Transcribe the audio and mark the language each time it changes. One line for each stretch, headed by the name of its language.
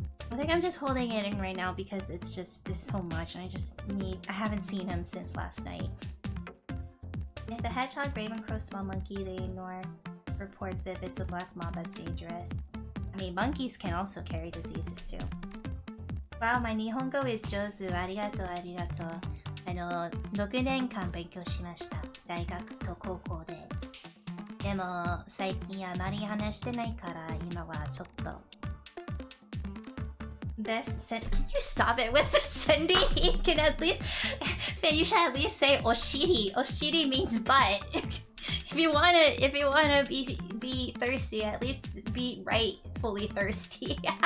English: I think I'm just holding it in right now because it's just, there's so much and I haven't seen him since last night. If the hedgehog, raven, crow, small monkey, they ignore reports but if it's a black mob, that's dangerous. I mean, monkeys can also carry diseases too. Wow, my Nihongo is
Japanese: 上手。ありがとう、ありがとう。6年間勉強しました。大学と高校で。でも、最近あまり話してないから、今はちょっと。
English: Can you stop it with the sending? You can at least, Finn, you should at least say oshiri. Oshiri means butt. If you wanna be be thirsty, at least be rightfully thirsty.